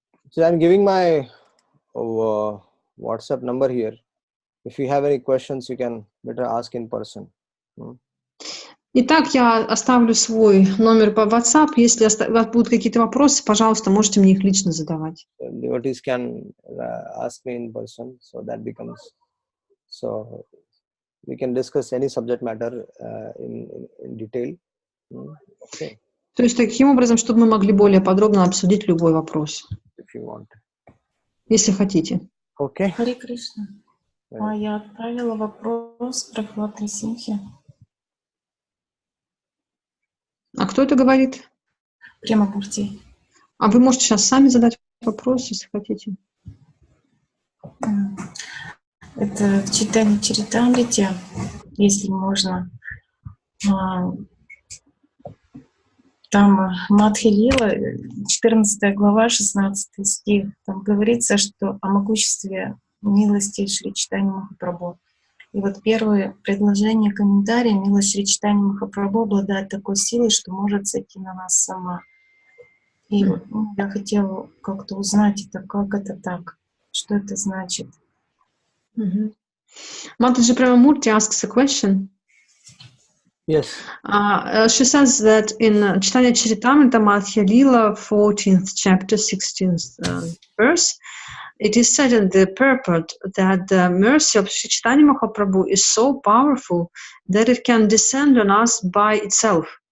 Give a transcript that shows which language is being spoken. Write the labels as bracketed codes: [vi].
[en] So I'm giving my WhatsApp number here. If you have any questions, you can better ask in person. [ru] Итак, я оставлю свой номер по WhatsApp. Если у вас будут какие-то вопросы, пожалуйста, можете мне их лично задавать. [en] Devotees can ask me in person, so that becomes so we can discuss any subject matter in detail. Okay. [ru] То есть таким образом, чтобы мы могли более подробно обсудить любой вопрос, [en] if you want. [ru] Если хотите. [en] Okay. [ru] Харе Кришна. Я отправила вопрос про Клад Симхи. А кто это говорит? Према Бурти. А вы можете сейчас сами задать вопрос, если хотите. Это в читании Чаритамрите, если можно. Там Мадхи Лила, 14 глава, 16 стих. Там говорится, что о могуществе милости Шри Чайтаньи Махапрабху. И вот первое предложение комментария: милость Шри Чайтаньи Махапрабху обладает такой силой, что может сойти на нас сама. И я хотела как-то узнать это, как это так, что это значит. [en] Mataji Premamurti asks a question. Yes. She says that in Chaitanya Charitamrita, Madhya Lila, 14th chapter, 16th verse, it is said in the purport that the mercy of Sri Chaitanya Mahaprabhu is so powerful that it can descend on us by itself.